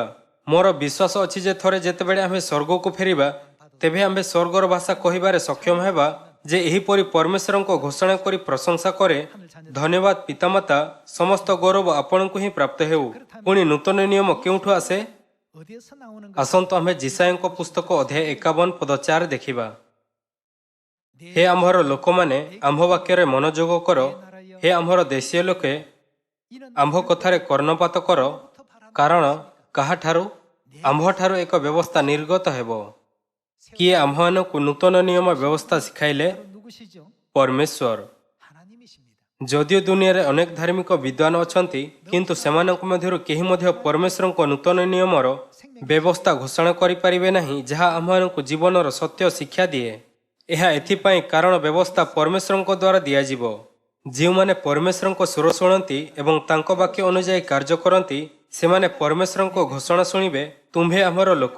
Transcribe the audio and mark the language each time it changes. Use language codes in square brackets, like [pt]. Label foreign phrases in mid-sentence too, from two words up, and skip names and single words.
[or] ମୋର ବିଶ୍ୱାସ ଅଛି ଯେ ଥରେ ଯେତେବେଳେ ଆମ୍ଭେ ସ୍ୱର୍ଗକୁ ଫେରିବା, ତେବେ ଆମ୍ଭେ ସ୍ୱର୍ଗର ଭାଷା କହିବାରେ ସକ୍ଷମ ହେବା ଯେ ଏହିପରି ପରମେଶ୍ୱରଙ୍କ ଘୋଷଣା କରି ପ୍ରଶଂସା କରେ, ଧନ୍ୟବାଦ ପିତାମାତା, ସମସ୍ତ ଗୌରବ ଆପଣଙ୍କୁ ହିଁ ପ୍ରାପ୍ତ ହେଉ। ପୁଣି ନୂତନ ନିୟମ କେଉଁଠୁ ଆସେ? [ko] 어디에서 나오는 것? [or] ଆସନ୍ତୁ ଆମ୍ଭେ ଜିସାୟଙ୍କ ପୁସ୍ତକ ଅଧ୍ୟାୟ 51 ପଦ 4 ଦେଖିବା। ହେ ଆମ୍ଭର ଲୋକମାନେ, ଆମ୍ଭ ବାକ୍ୟରେ ମନୋଯୋଗ କର। ହେ ଆମ୍ଭର ଦେଶୀୟ ଲୋକେ, [ko] 이는 [or] ଆମ୍ଭ କଥାରେ କର୍ଣ୍ଣପାତ କର, କାରଣ କାହାଠାରୁ? ଆମ୍ଭଠାରୁ ଏକ ବ୍ୟବସ୍ଥା ନିର୍ଗତ ହେବ। କିଏ ଆମ୍ଭମାନଙ୍କୁ ନୂତନ ନିୟମ ବ୍ୟବସ୍ଥା ଶିଖାଇଲେ? [ko] 바로 누구시죠? [or] ପରମେଶ୍ୱର। [ko] 하나님이십니다. [or] ଯଦିଓ ଦୁନିଆରେ ଅନେକ ଧାର୍ମିକ ବିଦ୍ୱାନ ଅଛନ୍ତି କିନ୍ତୁ ସେମାନଙ୍କ ମଧ୍ୟରୁ କେହି ମଧ୍ୟ ପରମେଶ୍ୱରଙ୍କ ନୂତନ ନିୟମର ବ୍ୟବସ୍ଥା ଘୋଷଣା କରିପାରିବେ ନାହିଁ ଯାହା ଆମମାନଙ୍କୁ ଜୀବନର ସତ୍ୟ ଶିକ୍ଷା ଦିଏ। ଏହା ଏଥିପାଇଁ କାରଣ ବ୍ୟବସ୍ଥା ପରମେଶ୍ୱରଙ୍କ ଦ୍ୱାରା ଦିଆଯିବ। ଯେଉଁମାନେ ପରମେଶ୍ୱରଙ୍କ ସ୍ୱର ଶୁଣନ୍ତି ଏବଂ ତାଙ୍କ ବାକ୍ୟ ଅନୁଯାୟୀ କାର୍ଯ୍ୟ କରନ୍ତି ସେମାନେ ପରମେଶ୍ୱରଙ୍କ ଘୋଷଣା ଶୁଣିବେ, ତୁମ୍ଭେ ଆମର ଲୋକ।